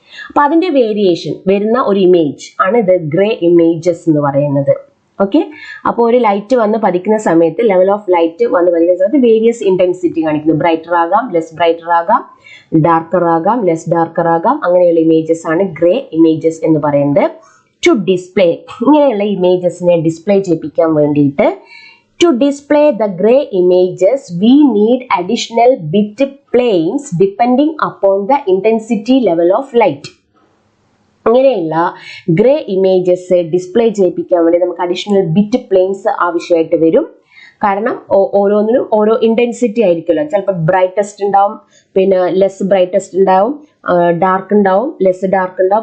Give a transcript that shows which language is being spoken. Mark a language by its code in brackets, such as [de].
[ml] അപ്പൊ അതിന്റെ വേരിയേഷൻ വരുന്ന ഒരു ഇമേജ് ആണ് ഇത് ഗ്രേ ഇമേജസ് എന്ന് പറയുന്നത്. ഓക്കെ, അപ്പോൾ ഒരു ലൈറ്റ് വന്ന് പതിക്കുന്ന സമയത്ത് ലെവൽ ഓഫ് ലൈറ്റ് വന്ന് പതിക്കുന്ന സമയത്ത് വേരിയസ് ഇന്റൻസിറ്റി കാണിക്കുന്നു. ബ്രൈറ്റർ ആകാം, ലെസ് ബ്രൈറ്റർ ആകാം, ഡാർക്കർ ആകാം, ലെസ് ഡാർക്കർ ആകാം. അങ്ങനെയുള്ള ഇമേജസ് ആണ് ഗ്രേ ഇമേജസ് എന്ന് പറയുന്നത്. [en] to display, [ml] ഇങ്ങനെയുള്ള ഇമേജസിനെ ഡിസ്പ്ലേ ചെയ്യിപ്പിക്കാൻ വേണ്ടിയിട്ട് [en] to display the gray images we need additional bit planes depending upon the intensity level of light. [ml] അങ്ങനെയുള്ള ഗ്രേ ഇമേജസ് ഡിസ്പ്ലേ ചെയ്യിപ്പിക്കാൻ വേണ്ടി നമുക്ക് അഡീഷണൽ ബിറ്റ് പ്ലെയിൻസ് ആവശ്യമായിട്ട് വരും. കാരണം ഓരോന്നിനും ഓരോ ഇന്റൻസിറ്റി ആയിരിക്കുമല്ലോ. ചിലപ്പോൾ ബ്രൈറ്റസ്റ്റ് ഉണ്ടാവും, പിന്നെ ലെസ് ബ്രൈറ്റസ്റ്റ് ഉണ്ടാവും, ഡാർക്ക് ഉണ്ടാവും, ലെസ് ഡാർക്ക് ഉണ്ടാവും.